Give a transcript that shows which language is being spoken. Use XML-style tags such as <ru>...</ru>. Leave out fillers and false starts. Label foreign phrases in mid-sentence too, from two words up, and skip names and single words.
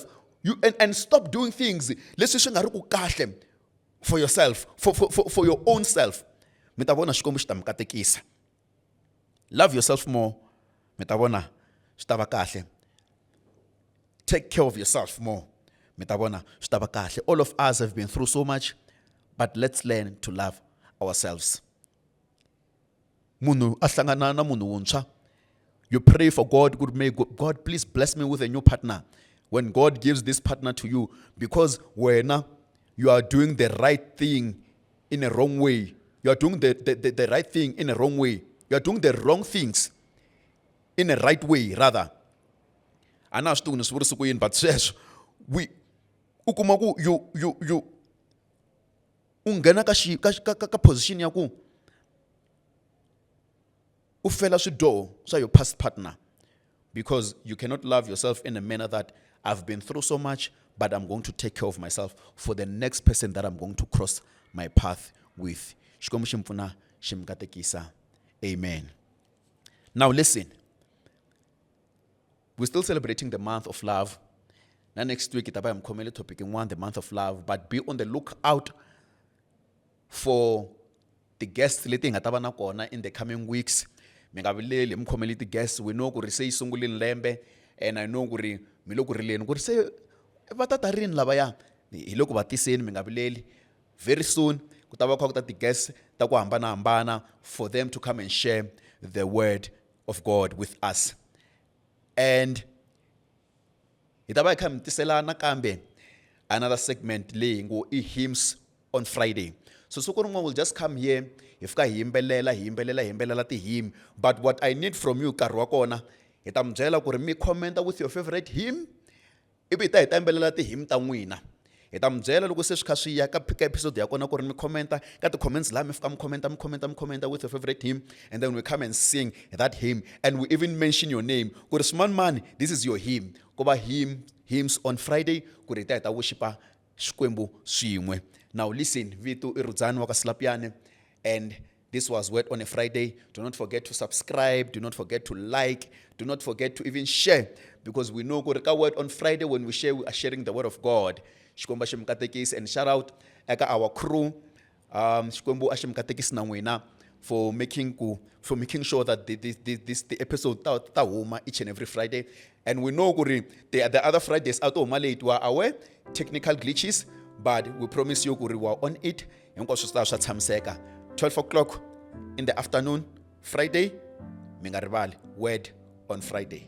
<en>And stop doing things. For yourself, for your own self. Love yourself more. Take care of yourself more.</en> <ts>mi ta vona swi ta va kahle.</ts> <en>All of us have been through so much, but let's learn to love ourselves.</en> <ts>Munhu a hlangana na munhu wuntshwa,</ts> <en>you pray for God, God, please bless me with a new partner. When God gives this partner to you, because wena, you are doing the right thing in a wrong way. You are doing the right thing in a wrong way. You are doing the wrong things in a right way, rather.</en> <ts>A na swi tivi ni swi vurisa ku yini,</ts> <en>but</en> <ts>sweswo u kuma ku</ts> <en>you</en> <ts>u nghena ka position ya ku u fela swidyoho swa</ts> <en>your past partner, because you cannot love yourself in a manner that I've been through so much, but I'm going to take care of myself for the next person that I'm going to cross my path with.</en> <ts>Xikwembu xi mi pfuna xi mi katekisa.</ts> <en>Amen. Now listen, we're still celebrating the month of love. Now next week,</en> <ts>itaba mkhomele</ts> <en>topic in one, the month of love, but be on the lookout for the guests</en> <ts>leti nga ta va na kona</ts> <en>in the coming weeks.</en> <ts>Mi nga vileli mkhomele ti guests.</ts> <en>We know</en> <ts>ku ri se yi sungulile lembe,</ts> <en>and I know</en> <ts>ku ri mi lo ku rileni ku ri se va ta ta rini lavaya. Hi loko va tiseni, mi nga vileli.</ts> <en>Very soon</en> <ts>ku ta va ku ta ti guests ta ku hambanahambana</ts> <en>for them to come and share the word of God with us.</en> <ts>And itaba kha mi tiselana kambe</ts> <en>another segment</en> <ts>leyi ngo</ts> <en>hymns on Friday. So siku rin'wana will just come here,</en> <ts>hi fika hi yimbelela ti hymn.</ts> <en>But what I need from you</en> <ts>nkarhi wa kona, hi ta mi byela ku ri mi commenta</ts> <en>with your favorite hymn,</en> <ts>ivi hi ta yimbelela ti hymn ta n'wina. Hi ta mi byela loko se swi kha swi ya ka episode ya kona ku ri mi commenta ka ti comments laha mi fika mi commenta</ts> <en>with your favorite hymn, and then we come and sing that hymn, and we even mention your name</en> <ts>ku ri Smart Man,</ts> <en>this is your hymn.</en> <ts>Ku va</ts> <en>hymns on Friday</en> <ts>ku ri hi ta worshipa Xikwembu swin'we.</ts> <en>Now listen, Vitu Irudzani waka Slapiane, and this was Word on a Friday. Do not forget to subscribe, do not forget to like, do not forget to even share, because we know ku Word on Friday, when we share, we are sharing the word of God.</en> <ts>Xikwembu xi mi katekisi,</ts> <en>and shout out eka our crew,</en> <ts>Xikwembu xi mi katekisi na n'wina</ts> <en>for making sure that the episode</en> <ts>ta huma</ts> <en>each and every Friday. And we know the other Fridays out of late were aware technical glitches, but we promise you we are on it. 12 o'clock in the afternoon, Friday, mingaribali, Word on Friday.</en>